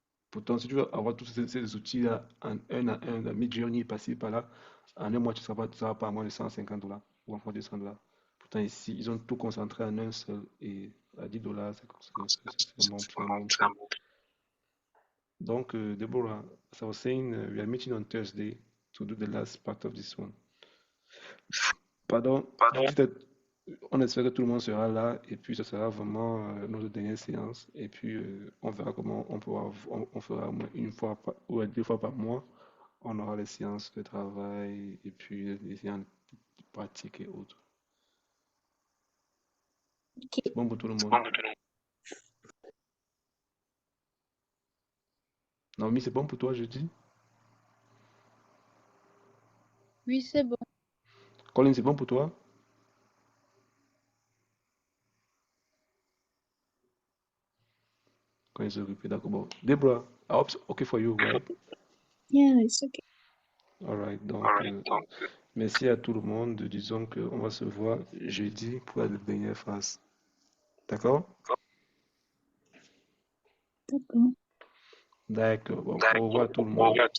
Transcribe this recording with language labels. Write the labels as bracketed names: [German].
[French] Pourtant, si tu veux avoir tous ces outils-là en un à un, la Midjourney passé par là, en un mois, tu seras pas à moins de 150 dollars ou encore 200 dollars. Pourtant, ici, ils ont tout concentré en un seul et à 10 dollars, c'est un bon prix. [English] Donc, Deborah, as I was saying, we are meeting on Thursday to do the last part of this one. [French] Pardon, on espère que tout le monde sera là et puis ce sera vraiment notre dernière séance et puis on verra comment on fera au moins une fois ou deux fois par mois. On aura les séances de travail et puis les séances pratiques et autres. Ok. C'est bon pour tout le monde. Naomi, c'est bon pour toi, je dis. Oui, c'est bon. Colin, c'est bon pour toi. Quand ils se occupent, d'accord. Bon. [English] Deborah, I hope it's okay for you, right? Yeah, it's okay. All right. [French] Donc, merci à tout le monde. Disons qu'on va se voir jeudi pour la dernière phase. D'accord? D'accord. D'accord. Bon, au revoir tout le monde.